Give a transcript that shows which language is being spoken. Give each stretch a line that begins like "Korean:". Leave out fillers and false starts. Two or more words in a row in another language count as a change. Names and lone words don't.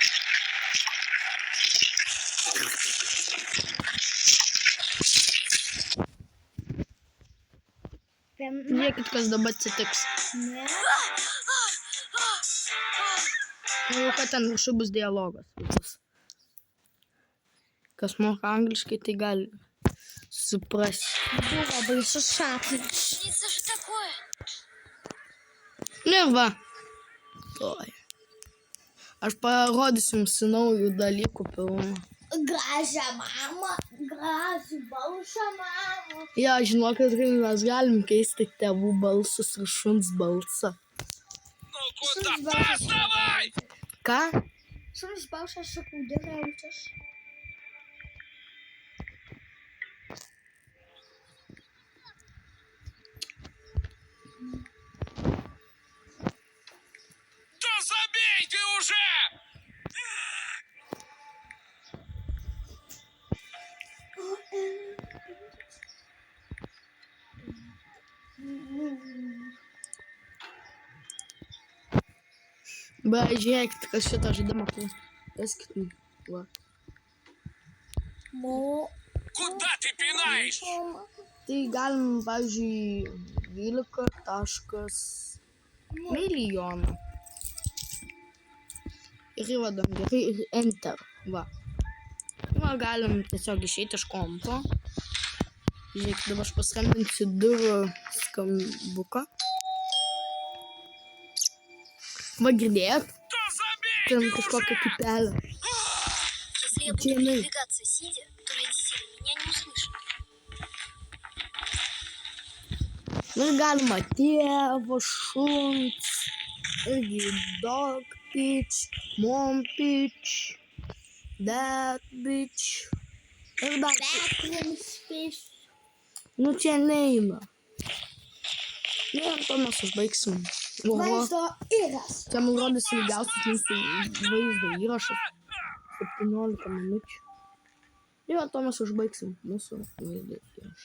Lithuanian: Žiūrėkit, kas dabar atsitiks. Ne. Jau kad ten viršų bus dialogas. Kas moka angliškai, tai gali suprasti. Buvo baisus sapnas.
Russian: Снится же такое.
Lithuanian: Nu ir va. Oi. Aš parodysiu jums naujų dalykų pilną. Gražią mamą, gražų balsą mamą. Ja, žinokit, kad mes galim keisti tėvų balsus ir šuns balsą.
Russian: Ну куда?
Lithuanian: Šuns balsas
Russian: Давай!
Lithuanian: Ką? Šuns balsas sakau geriausias.
Russian: Да забей ты уже!
Lithuanian: Bet žiūrėkit, kas šitą žaidimą klaus. Kas kitų. Va.
Russian: Куда ты пинаешь?
Lithuanian: Tai galim, pavyzdžiui, 12 milijonų. Ir įvadam gerai ir enter. Va. Va, galim tiesiog išeiti iš kompo. Žiūrėkit, dabar aš paskambinsiu durų skambuką. Va, girdėjot?
Russian: Да забей
Lithuanian: Ten
Russian: ты
Lithuanian: kažkokia
Russian: уже!
Lithuanian: kipelė.
Russian: Если я буду Джимми. передвигаться сидя, то родители меня не услышат.
Lithuanian: Ir galima tėvo, šuns, irgi
English: dog bitch, mom bitch, dad bitch.
Lithuanian: Ir dar. Nu čia neina. Ir to mes užbaigsim. Oho, Vaizdo įras. čia man rodys ilgiausias mūsų vaizdo įrašas. 17 minučių. Ir to mes užbaigsim mūsų vaizdo įrašą.